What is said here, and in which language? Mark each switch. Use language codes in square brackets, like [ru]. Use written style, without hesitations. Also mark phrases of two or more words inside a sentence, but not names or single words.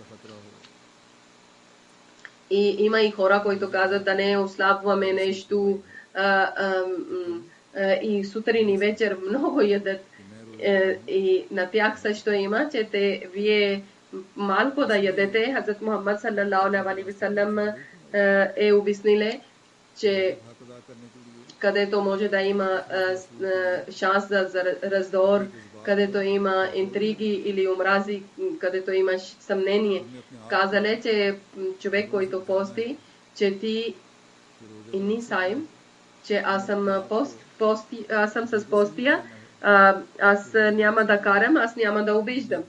[bg] И има и хора, които казват да не ослабваме нещо и сутрин и вечер много ядат. И на тях също има, че вие малко да ядете. Хазрат Мухаммад [ar] صلى الله عليه وسلم [bg] е обясниле, че където може да има шанс за раздор, където има интриги или омрази, където има съмнение. Казале, че човек, който пости, че ти [ar] إني صائم, [bg] че аз съм с постия, аз няма да карам, аз няма да обиждам.